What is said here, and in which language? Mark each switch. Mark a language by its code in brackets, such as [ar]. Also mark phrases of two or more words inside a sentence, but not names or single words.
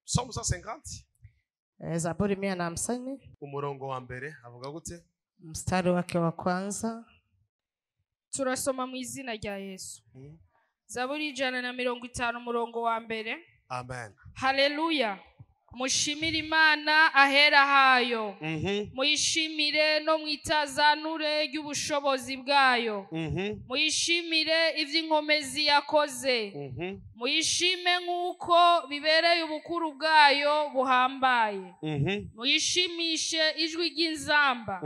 [en] Psalm 150 [sw] Zaburi 150 [rn] umurongo wa mbere avuga gute? [sw] mstari wake wa kwanza. [rn] Turasoma mu izina rya Yesu. Zaburi 150 umurongo wa mbere. Amen. Haleluya. Mushimire Imana ahera hayo. Muyishimire no mwitazanure ry'ubushobozi bwayo. Muyishimire ivy'inkomezi yakoze. Muyishime nk'uko bibereye ubukuru bwayo buhambaye. Muyishimishe ijwi ry'inzamba.